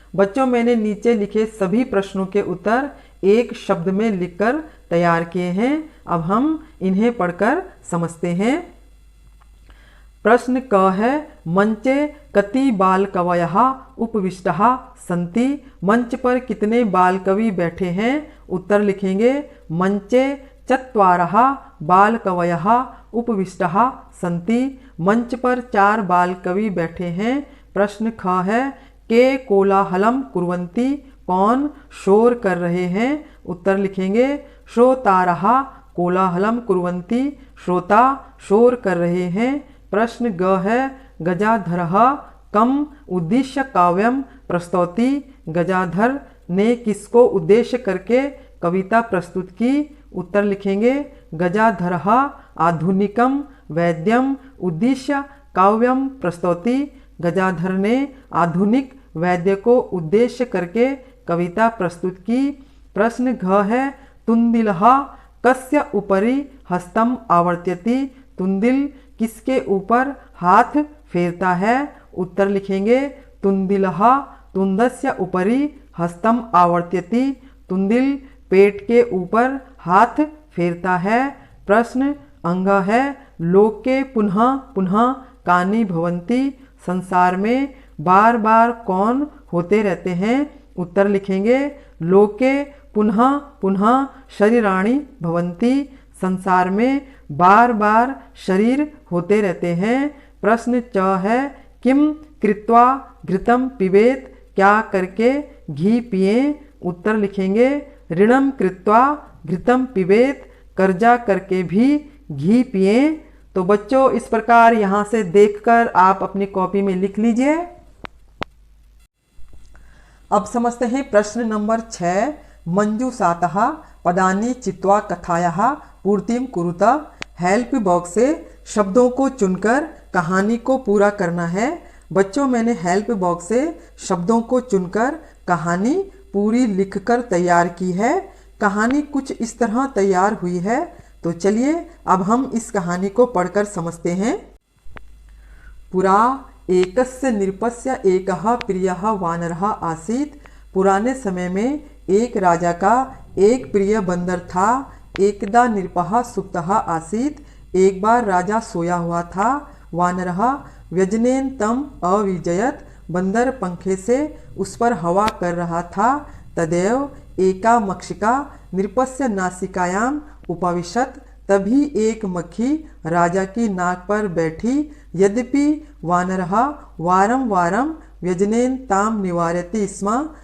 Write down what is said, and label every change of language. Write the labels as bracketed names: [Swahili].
[Hindi] बच्चों, मैंने नीचे लिखे सभी प्रश्नों के उत्तर एक शब्द में लिखकर तैयार किए हैं। अब हम इन्हें पढ़कर समझते हैं। प्रश्न क है [Sanskrit] मंचे कति बाल कवयः उपविष्टः सन्ति। [Hindi] मंच पर कितने बाल कवि बैठे हैं? उत्तर लिखेंगे [Sanskrit] मंचे चत्वारः बाल कवयः उपविष्टः सन्ति। [Hindi] मंच पर 4 बाल कवि बैठे हैं। प्रश्न ख है [Sanskrit] के कोलाहलम कुर्वन्ति। [Hindi] कौन शोर कर रहे हैं? उत्तर लिखेंगे [Sanskrit] श्रोतारः कोलाहलम कुर्वन्ति। [Hindi] श्रोता शोर कर रहे हैं। प्रश्न ग है [Sanskrit] गजाधरः कम उद्देश्य काव्यम प्रस्तौति। [Hindi] गजाधर ने किसको उद्देश्य करके कविता प्रस्तुत की? उत्तर लिखेंगे [Sanskrit] गजाधरः आधुनिकम वैद्यम उद्देश्य काव्यम प्रस्तौति। [Hindi] गजाधर ने आधुनिक वैद्य को उद्देश्य करके कविता प्रस्तुत की। प्रश्न घ है [Sanskrit] तुंदिलः कस्य उपरि हस्तम आवर्त्यति। [Hindi] तुंदिल किसके ऊपर हाथ फेरता है? उत्तर लिखेंगे [Sanskrit] तुंदिलः तुंदस्य उपरि हस्तम आवर्त्यति। [Hindi] तुंदिल पेट के ऊपर हाथ फेरता है। प्रश्न अंग है [Sanskrit] लोके पुनः पुनः कानि भवन्ति। [Hindi] संसार में बार बार कौन होते रहते हैं? उत्तर लिखेंगे [Sanskrit] लोके पुनः पुनः शरीराणि भवन्ति। [Hindi] संसार में बार बार शरीर होते रहते हैं। प्रश्न च है [Sanskrit] किम कृत्वा घृतम पिबेत। [Hindi] क्या करके घी पिए? उत्तर लिखेंगे [Sanskrit] ऋणम कृत्वा घृतम पिबेत। [Hindi] कर्जा करके भी घी पिए। तो बच्चों, इस प्रकार यहाँ से देखकर आप अपनी कॉपी में लिख लीजिए। अब समझते हैं प्रश्न नंबर 6। [Sanskrit] मंजूषातः पदानि चित्वा कथायाः पूर्तिम कुरुता। [Hindi] हेल्प बॉक्स से शब्दों को चुनकर कहानी को पूरा करना है। बच्चों, मैंने हेल्प बॉक्स से शब्दों को चुनकर कहानी पूरी लिखकर तैयार की है। कहानी कुछ इस तरह तैयार हुई है। तो चलिए अब हम इस कहानी को पढ़कर समझते हैं। [Sanskrit] पुरा एकस्य नृपस्य एकः प्रियः वानरः आसीत्। [Hindi] पुराने समय में एक राजा का एक प्रिय बंदर था। [Sanskrit] एकदा नृपः सुप्तः आसीत्। [Hindi] एक बार राजा सोया हुआ था। [Sanskrit] वानरः व्यजनेन तम अविजयत। [Hindi] बंदर पंखे से उस पर हवा कर रहा था। [Sanskrit] तदेव एका मक्षिका नृपस्य नासिकायाम उपविशत। [Hindi] तभी एक मक्खी राजा की नाक पर बैठी। [Sanskrit] यद्यपि वानरः वारं वारं व्यजनेन ताम निवारयति स्म।